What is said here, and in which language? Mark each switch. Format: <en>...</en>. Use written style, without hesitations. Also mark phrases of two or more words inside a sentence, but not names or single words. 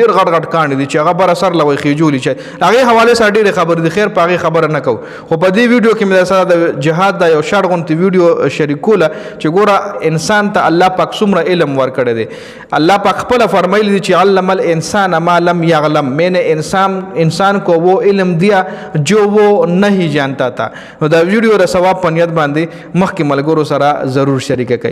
<ps>ډیر غټ غټ کاڼي دي چې هغه بر اثر لوي خېجولي چې هغه حواله سره ډیره خبره دي خیر پاغي خبره نه کو خو په دې ویډیو کې مې سره د جهاد د یو شارټ غونتی ویډیو شریکوله چې ګوره انسان ته الله پاک څومره علم ورکړی دی الله پاک خپل فرمایلی دی چې</ps> <ar>علم الانسان ما لم يعلم</ar> <ur>میں نے انسان کو وہ علم دیا جو وہ نہیں جانتا تھا</ur> <ps>نو دا ویډیو د ثواب په نیت باندې مخکې ملګرو سره ضرور شریک کړئ</ps>